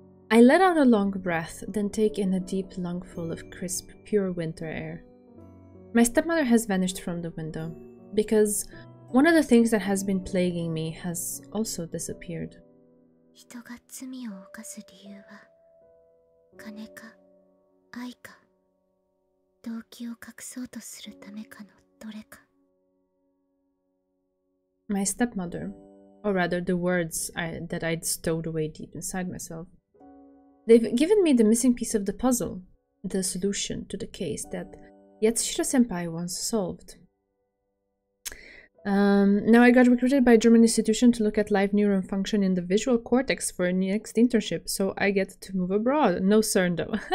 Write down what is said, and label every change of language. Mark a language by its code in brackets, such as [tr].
[en] I let out a long breath, then take in a deep lungful of crisp, pure winter air. My stepmother has vanished from the window, because one of the things that has been plaguing me has also disappeared. [ja] 人が罪を犯す理由は金か愛か動機を隠そうとするためかのどれか。 [en] My stepmother, or rather the words that I'd stowed away deep inside myself, they've given me the missing piece of the puzzle, the solution to the case that Yatsushiro-senpai once solved. Now I got recruited by a German institution to look at live neuron function in the visual cortex for a next internship, so I get to move abroad. No CERN though.